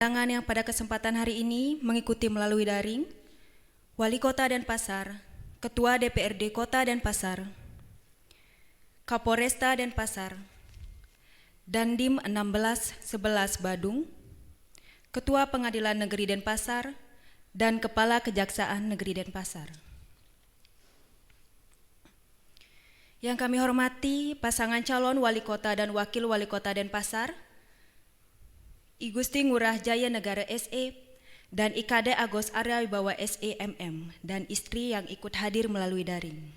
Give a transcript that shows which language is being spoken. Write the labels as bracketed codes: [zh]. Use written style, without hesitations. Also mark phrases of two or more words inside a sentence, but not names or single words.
[id] Undangan yang pada kesempatan hari ini mengikuti melalui daring, Wali Kota Denpasar, Ketua DPRD Kota Denpasar, Kapolresta Denpasar, Dandim 1611 Badung, Ketua Pengadilan Negeri Denpasar, dan Kepala Kejaksaan Negeri Denpasar. Yang kami hormati pasangan calon Wali Kota dan Wakil Wali Kota Denpasar, I Gusti Ngurah Jaya Negara SE dan IKD Agus Arya Wibawa SE MM dan istri yang ikut hadir melalui daring.